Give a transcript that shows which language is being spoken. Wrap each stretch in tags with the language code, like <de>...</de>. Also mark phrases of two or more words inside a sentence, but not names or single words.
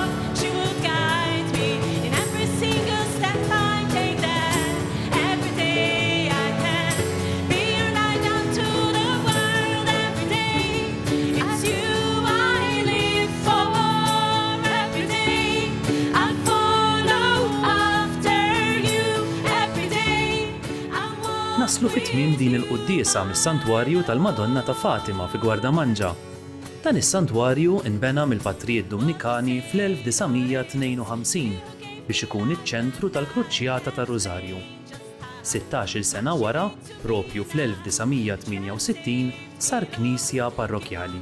<en>You will guide me in every single step I take, that every day I can be a light unto the world every day. It's you I live for every day. I'll follow after you every day. I walk</en> <mt>Naslu fit-tmiem din il-quddiesa mis-Santwarju tal-Madonna ta' Fatima fi Gwardamanġa. Dan is-santwarju inbena mill-Patrijiet Dominikani fl-1952 biex ikun iċ-ċentru tal-Kruċjata tar-Rużarju. 16-il sena wara, propju fl-1968, sar knisja parrokjali.</mt>